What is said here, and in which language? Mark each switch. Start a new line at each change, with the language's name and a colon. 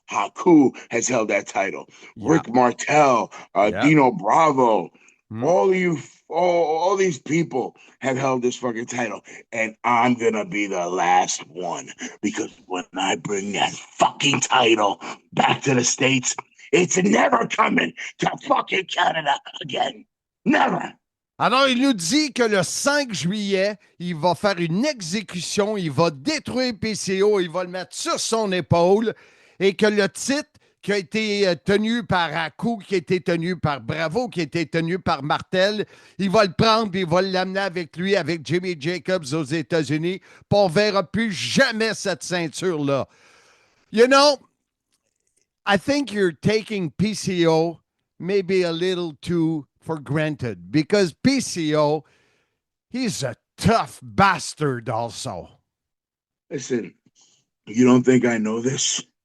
English: Haku has held that title. Yeah. Rick Martel, Dino Bravo, all these people have held this fucking title. And I'm going to be the last one. Because when I bring that fucking title back to the States, it's never coming to fucking Canada again. Never.
French: Alors, il nous dit que le 5 juillet, il va faire une exécution, il va détruire PCO, il va le mettre sur son épaule et que le titre qui a été tenu par Haku, qui a été tenu par Bravo, qui a été tenu par Martel, il va le prendre et il va l'amener avec lui, avec Jimmy Jacobs aux États-Unis. Puis on ne verra plus jamais cette ceinture-là.
English: You know, I think you're taking PCO maybe a little too for granted because PCO, he's a tough bastard also. Listen, you don't think I know this?